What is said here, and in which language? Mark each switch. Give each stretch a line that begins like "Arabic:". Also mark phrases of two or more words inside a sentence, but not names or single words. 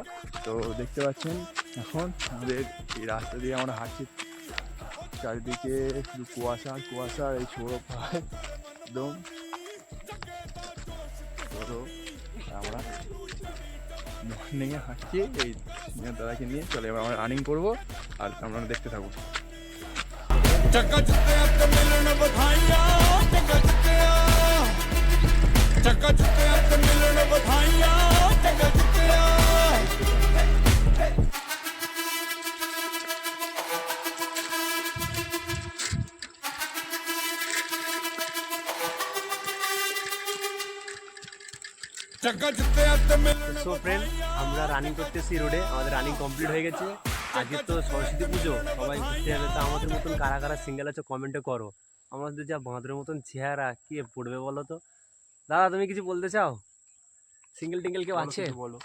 Bangla: তো দেখতে পাচ্ছেন এখন আমাদের এই রাস্তা দিয়ে আমরা হাঁটছি, চারিদিকে শুধু কুয়াশা আর কুয়াশা, আর এই সৌরভ ভাই একদম বড়। আমরা মর্নিংয়ে হাঁটছি এই সিনিয়র দাদাকে নিয়ে। চলে এবার আমরা রানিং করবো, আর আমরা দেখতে থাকবো।
Punjabi: ਚੱਕਾ ਜੁੱਤਿਆਂ ਤੇ ਮਿਲਣ ਵਧਾਈਆਂ, ਚੱਕਾ ਜੁੱਤਿਆਂ ਤੇ ਮਿਲਣ ਵਧਾਈਆਂ, ਚੱਕਾ ਜੁੱਤਿਆਂ। ਚੱਕਾ ਜੁੱਤਿਆਂ ਤੇ ਮਿਲਣ
English: so friend,
Bangla: আমরা রানিং করতেছি রোডে, আমাদের
English: running complete
Bangla: হয়ে গেছে। আজকে তো সরস্বতী পুজো, সবাই ঘুরতে যাবে। তো আমাদের মতন কারা কারা সিঙ্গেল আছে কমেন্টে করো। আমাদের যা বাঁদরের মতন চেহারা, কি পড়বে বলো তো? দাদা, তুমি কিছু বলতে চাও? সিঙ্গেল টিঙ্গেল কেউ আছে? বলো।